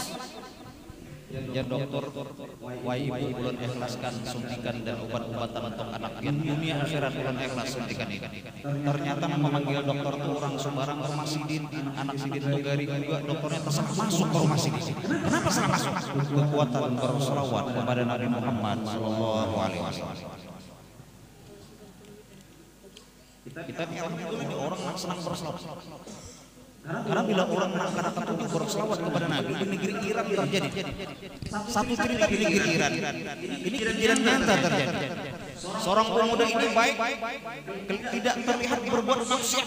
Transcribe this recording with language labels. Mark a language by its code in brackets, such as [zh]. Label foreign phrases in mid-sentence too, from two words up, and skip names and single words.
[bjn] Ya dokter, wahai ibu, ulun ikhlaskan suntikan dan obat-obatan untuk anak pian, dunia akhirat ulun ikhlas suntikan ini. Ternyata memanggil dokter itu orang sembarang ke rumah sidin, anak sidin itu garing juga, dokternya tersalah masuk ke rumah sidin. [id] Kenapa salah masuk? Kekuatan berselawat kepada Nabi Muhammad [ar] sallallahu alaihi wasallam. [id] Kita alhamdulillah orang senang berselawat. Karena bila orang mengangkat untuk berselawat kepada Nabi di negeri Iran terjadi satu cerita di negeri Iran. Ini kejadian nyata terjadi. Seorang pemuda ini baik, tidak terlihat berbuat maksiat.